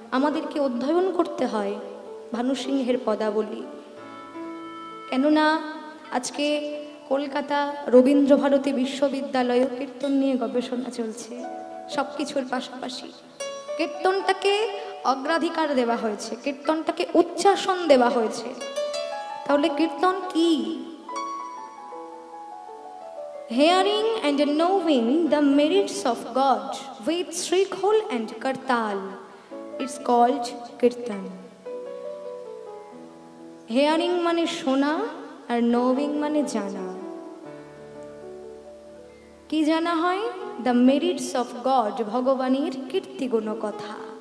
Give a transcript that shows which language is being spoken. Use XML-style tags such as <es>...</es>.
<bn>আমাদেরকে অধ্যয়ন করতে হয় ভানু সিংহের পদাবলী, কেননা আজকে কলকাতা রবীন্দ্রভারতী বিশ্ববিদ্যালয়ে কীর্তন নিয়ে গবেষণা চলছে। সব কিছুর পাশাপাশি কীর্তনটাকে অগ্রাধিকার দেওয়া হয়েছে, কীর্তনটাকে উচ্চাসন দেওয়া হয়েছে। তাহলে কীর্তন কি?</bn> <en>Hearing and knowing the merits of God with Srikhol and Kartal, it's called Kirtan.</en> <bn>Hearing মানে শোনা আর knowing মানে জানা। কি জানা হয়?</bn> <en>The merits of God,</en> <bn>ভগবানের কীর্তিগুণ কথা।</bn>